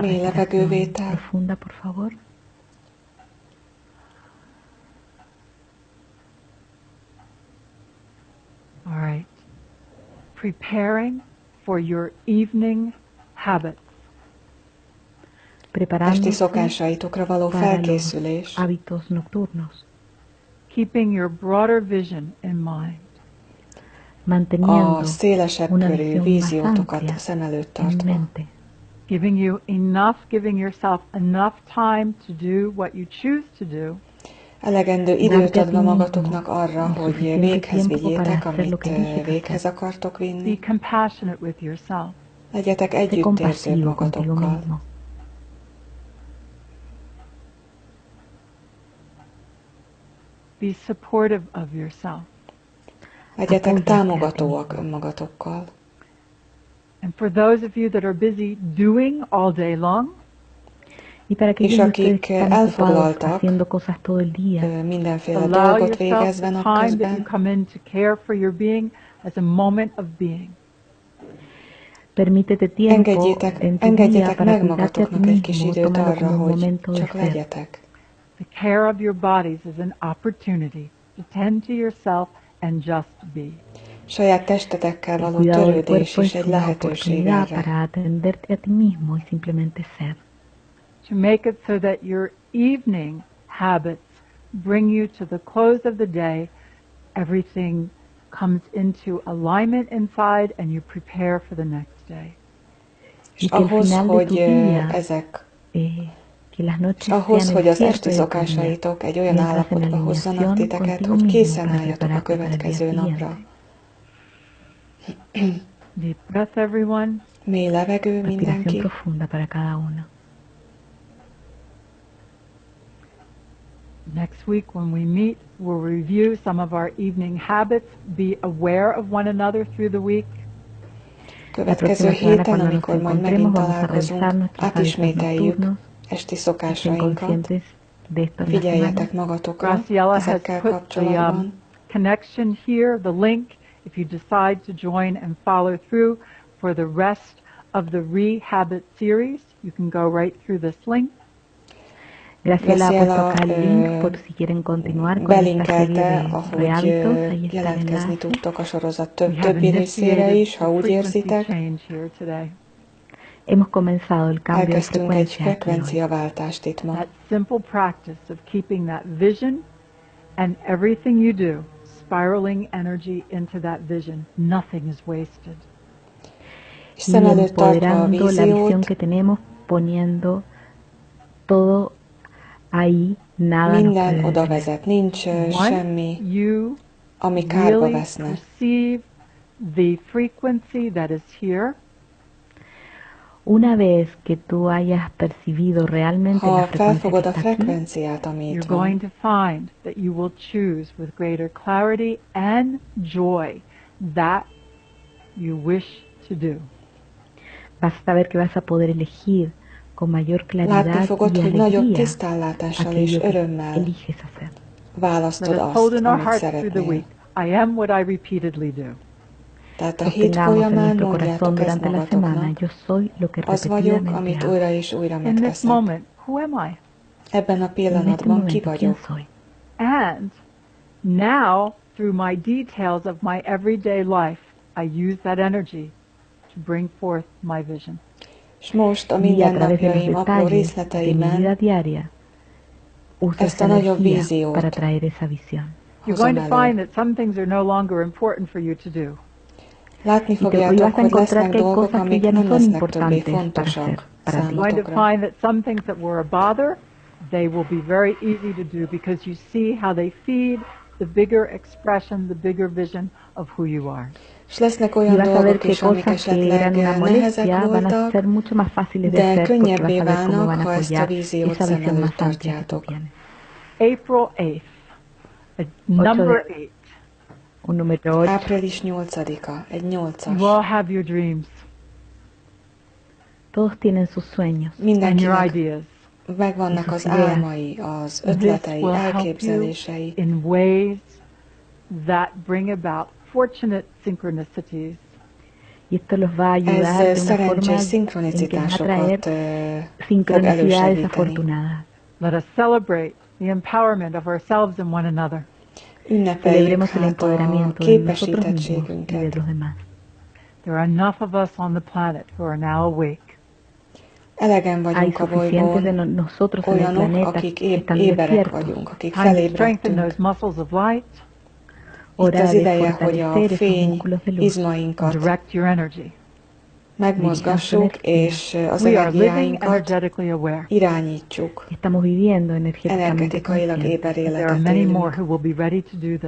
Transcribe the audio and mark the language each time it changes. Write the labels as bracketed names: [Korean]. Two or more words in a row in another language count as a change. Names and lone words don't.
[Hungarian] Mély [Spanish] respiración [Hungarian] levegővétel. [Spanish] profunda, por favor. [English] All right. Preparing for your evening habits. [Hungarian] Esti [Spanish] Preparándose [Hungarian] szokásaitokra való [Spanish] para los [Hungarian] felkészülés. [Spanish] hábitos nocturnos. [English] Keeping your broader vision in mind. [Spanish] Manteniendo [Hungarian] A szélesebb [Spanish] una [Hungarian] körű [Spanish] visión más [Hungarian] víziótokat [Spanish] amplia [Hungarian] szem előtt [Spanish] en [Hungarian] tartva. [Spanish] mente. [English] Giving yourself enough time to do what you choose to do. [Hungarian] Elegendő [Spanish] Darte [Hungarian] időt [Spanish] a ti [Hungarian] adva [Spanish] mismo [Hungarian] magatoknak arra, hogy [Spanish] suficiente [Hungarian] véghez [Spanish] tiempo para [Hungarian] vigyétek, [Spanish] hacer lo [Hungarian] amit [Spanish] que eliges [Hungarian] véghez [Spanish] hacer. [Hungarian] akartok [English] Be [Hungarian] vinni. [English] compassionate with yourself. [Hungarian] Legyetek [Spanish] Sé [Hungarian] együttérzők [Spanish] compasivo contigo [Hungarian] magatokkal. [Spanish] mismo. [English] Be supportive of yourself. [Hungarian] Legyetek [Spanish] Apóyate a ti [Hungarian] támogatóak [Spanish] mismo. [Hungarian] önmagatokkal. [English] And for those of you that are busy doing all day long, [Spanish] Y para aquellos [Hungarian] És [Spanish] de ustedes [Hungarian] akik [Spanish] que están ocupados [Hungarian] elfoglaltak, [Spanish] haciendo cosas todo el día, [Hungarian] mindenféle [English] allow [Hungarian] dolgot [English] yourself [Hungarian] végezve [English] the time that you [Hungarian] napközben, [English] come in to care for your being as a moment of being. [Spanish] permítete tiempo [Hungarian] engedjétek, [Spanish] en tu [Hungarian] engedjetek [Spanish] día para [Hungarian] meg [Spanish] cuidarte a ti [Hungarian] magatoknak egy kis [Spanish] mismo, [Hungarian] időt [Spanish] tomando [Hungarian] arra, [Spanish] como un [Hungarian] hogy [Spanish] momento de [Hungarian] csak [Spanish] ser. [Hungarian] legyetek. [English] The care of your bodies is an opportunity to tend to yourself and just be. [Hungarian] Saját testetekkel [Spanish] El [Hungarian] való [Spanish] cuidado del [Hungarian] törődés [Spanish] cuerpo [Hungarian] is [Spanish] es [Hungarian] egy [Spanish] una [Hungarian] lehetőség [Spanish] oportunidad [Hungarian] erre. [Spanish] para atenderte a ti mismo y simplemente ser. [English] To make it so that your evening habits bring you to the close of the day. Everything comes into alignment inside and you prepare for the next day. [Hungarian] És ahhoz, hogy ezek és ahhoz, hogy az esti szokásaitok egy olyan állapotba hozzanak titeket, hogy készen álljatok a következő napra. [English] Deep breath, everyone. [Hungarian] Mély levegő mindenki. [English] Next week when we meet, we'll review some of our evening habits. Be aware of one another through the week. [Hungarian] Következő héten, amikor majd megint találkozunk, átismételjük esti szokásainkat. Figyeljetek magatokra ezekkel kapcsolatban. [English] Connection here, the link, if you decide to join and follow through for the rest of the Re-Habit series, you can go right through this link. [Spanish] Graciela ha puesto acá el link por si quieren continuar con esta serie de hábitos. Ahí está el [Hungarian] jelentkezni tudtok a sorozat többi részére is, ha úgy érzitek. [Spanish] Hemos comenzado el cambio de [Hungarian] Elkezdtünk egy frekvenciaváltást itt ma. [English] That simple practice of keeping that vision and everything you do, spiraling energy into that vision. Nothing is wasted. [Hungarian] És szem előtt tartva a víziót, [Spanish] que tenemos, poniendo todo ahí, nada [Hungarian] minden oda vezet, nincs semmi, ami kárba veszne. [English] The frequency that is here, [Spanish] una vez que tú hayas percibido realmente [Hungarian] ha [Spanish] la [Hungarian] felfogod a [Spanish] frecuencia [Hungarian] frekvenciát, ami itt [English] you're [Hungarian] van, [English] going to find that you will choose with greater clarity and joy that you wish to do. [Spanish] Vas a saber que vas a poder elegir con mayor claridad [Hungarian] látni fogod, [Spanish] y [Hungarian] hogy nagyobb [Spanish] alegría [Hungarian] tisztállátással és örömmel [Spanish] eliges hacer. [Hungarian] választod [English] Let us [Hungarian] azt, [English] hold in our [Hungarian] amit [English] hearts through the [Hungarian] szeretnél. [English] week. I am what I repeatedly do. [Hungarian] Tehát a hét [Spanish] Sostengamos en [Hungarian] folyamán [Spanish] nuestro corazón [Hungarian] mondjátok ezt [Spanish] durante la semana, [Hungarian] magatoknak. [Spanish] yo soy lo que [Hungarian] Az vagyok, [Spanish] repetidamente [Hungarian] amit [Spanish] hago. [Hungarian] újra és újra [English] In this [Hungarian] megteszek. [English] moment, who am I? [Hungarian] Ebben a [Spanish] En este [Hungarian] pillanatban ki [Spanish] momento, ¿quién [Hungarian] vagyok? [Spanish] soy? [English] And now, through my details of my everyday life, I use that energy to bring forth my vision. [Hungarian] És most a [Spanish] Y a través de los [Hungarian] mindennapjaim apró [Spanish] detalles de mi vida [Hungarian] részleteiben [Spanish] diaria, uso [Hungarian] ezt [Spanish] esa [Hungarian] a nagyobb [Spanish] energía [Hungarian] víziót [Spanish] para traer esa visión. [English] You're [Hungarian] hozom [English] going to find [Hungarian] elő. [English] that some things are no longer important for you to do. [Hungarian] Látni [Spanish] Y vas [Hungarian] fogjátok, [Spanish] a [Hungarian] hogy [Spanish] encontrar [Hungarian] lesznek [Spanish] que hay [Hungarian] dolgok, [Spanish] cosas que [Hungarian] amik [Spanish] ya no [Hungarian] nem [Spanish] son [Hungarian] lesznek többé [Spanish] importantes para [Hungarian] fontosak [Spanish] hacer, para ti. [English] You're going to [Hungarian] számotokra. [English] find that some things that were a bother, they will be very easy to do because you see how they feed the bigger expression, the bigger vision of who you are. [Hungarian] És lesznek [Spanish] Y [Hungarian] olyan [Spanish] vas a ver [Hungarian] dolgok [Spanish] que [Hungarian] is, amik [Spanish] cosas que [Hungarian] esetleg [Spanish] eran una [Hungarian] nehezek [Spanish] molestia van a [Hungarian] voltak, [Spanish] ser mucho más fáciles de [Hungarian] de [Spanish] hacer porque vas [Hungarian] könnyebbé [Spanish] a ver cómo van [Hungarian] válnak, [Spanish] a [Hungarian] ha ezt a [Spanish] apoyar [Hungarian] víziót [Spanish] esa [Hungarian] szem [Spanish] visión [Hungarian] előtt [Spanish] más amplia que tú [Hungarian] tartjátok. [Spanish] tienes. [English] April 8th, number 8. [Spanish] Un número 8. [Hungarian] Április 8-a, egy 8-as. [English] You all have your dreams [Spanish] Todos tienen sus sueños. [English] and your [Hungarian] Mindenkinek [English] ideas. [Hungarian] megvannak az álmai, az [English] This [Hungarian] ötletei, [English] will help you [Hungarian] elképzelései. [English] in ways that bring about fortunate synchronicities. [Spanish] Y esto los va a ayudar [Hungarian] Ez [Spanish] de una [Hungarian] szerencsés [Spanish] forma en que van a [Hungarian] szinkronicitásokat [Spanish] traer [Hungarian] fog [Spanish] sincronicidades [Hungarian] elősegíteni. [Spanish] afortunadas. [English] Let us celebrate the empowerment of ourselves and one another. [Hungarian] Ünnepeljük [Spanish] Celebremos el [Hungarian] hát a [Spanish] empoderamiento de nosotros mismos y de [Hungarian] képesítettségünket. [Spanish] los demás. [English] There are enough of us on the planet who are now awake. [Hungarian] Elegen [Spanish] Hay [Hungarian] vagyunk a [Spanish] suficientes de [Hungarian] bolygón, [Spanish] nosotros en el [Hungarian] olyanok, [Spanish] planeta [Hungarian] akik [Spanish] que están [Hungarian] éberek [Spanish] despiertos. [Hungarian] vagyunk, akik [English] Time to strengthen [Hungarian] felébredtünk. [English] those muscles of light [Hungarian] Itt [Spanish] Hora [Hungarian] az [Spanish] de [Hungarian] ideje, hogy a [Spanish] fortalecer esos [Hungarian] fény [Spanish] músculos de luz. [English] and [Hungarian] izmainkat [English] direct your energy. [Hungarian] megmozgassuk, és az [English] We are living [Hungarian] energiáinkat [English] energetically aware. [Hungarian] irányítsuk. [Spanish] Estamos viviendo energéticamente [Hungarian] Energetikailag [Spanish] conscientes. [Hungarian] éber [English] There are [Hungarian] életet [English] many more [Hungarian] élünk. [English] who will be ready to do this.